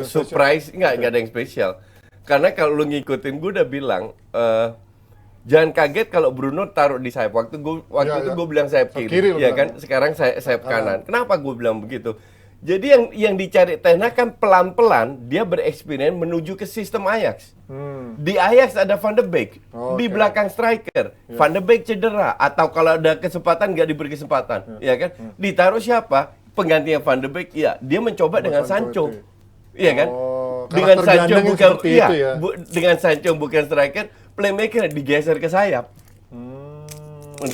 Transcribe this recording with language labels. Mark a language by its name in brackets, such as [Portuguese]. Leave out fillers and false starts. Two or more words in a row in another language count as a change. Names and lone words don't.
[Indonesian] surprise, nggak ada yang spesial. Karena kalau lu ngikutin, gue udah bilang, jangan kaget kalau Bruno taruh di sayap. Waktu itu gue bilang sayap kiri, lu ya bilang. kan? Sekarang sayap kanan. Kenapa gue bilang begitu? Jadi yang dicari Ten Hag kan pelan-pelan dia bereksperimen menuju ke sistem Ajax. Di Ajax ada Van de Beek, di belakang striker. Van de Beek cedera atau kalau ada kesempatan nggak diberi kesempatan, ya kan? Ditaruh siapa? Penggantinya Van de Beek, ya dia mencoba dengan Sancho. itu. Iya kan? Oh, Dengan karakter Sancho gelandang yang bukan seperti itu ya. dengan Sancho bukan striker, playmaker digeser ke sayap. Maksudnya.